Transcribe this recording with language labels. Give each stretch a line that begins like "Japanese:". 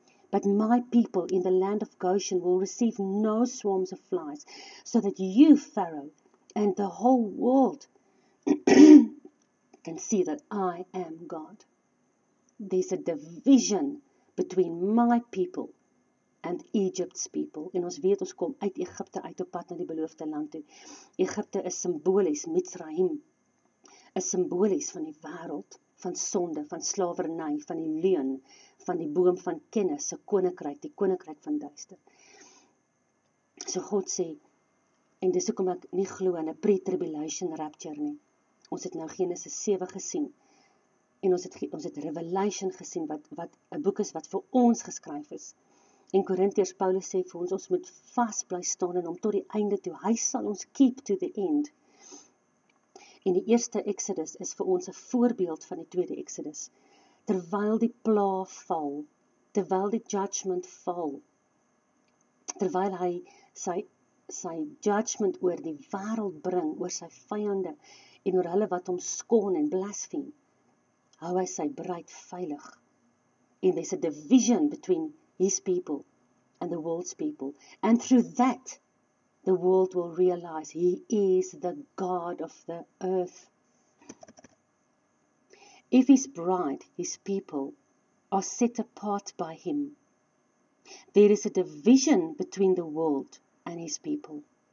English: But my people in the land of Goshen will receive no swarms of flies, so that you, Pharaoh, and the whole world can see that I am God. There's a division between my people and Egypt's people.
Afrikaans: En ons weet, ons kom uit Egipte uit op pad na die beloofde land toe. Egipte is symbolies, Mitzrayim, is symbolies van die wêreld, van sonde, van slawerny, van die leuen, van die boom van kennis, se koninkryk, die koninkryk van duister. So God sê, en dis hoekom ek nie glo in 'n pre-tribulation rapture nie. Ons het nou Genesis 7 gesien, en ons het Revelation gesien, wat 'n boek is wat vir ons geskryf is. En Korintiërs, Paulus sê vir ons moet vas bly staan in hom tot die einde toe. Hy sal ons
English: keep to the end.
Afrikaans: En die eerste Exodus is vir ons 'n voorbeeld van die tweede Exodus. Terwyl die pla val, terwyl die judgment val, terwyl hy sy judgment oor die wêreld bring, oor sy vyande, en oor hulle wat hom skoon en blaspheme, hou hy sy bruid veilig.
English: And there's a division between his people and the world's people. And through that, the world will realize he is the God of the earth. If his bride, his people, are set apart by him, there is a division between the world and his people.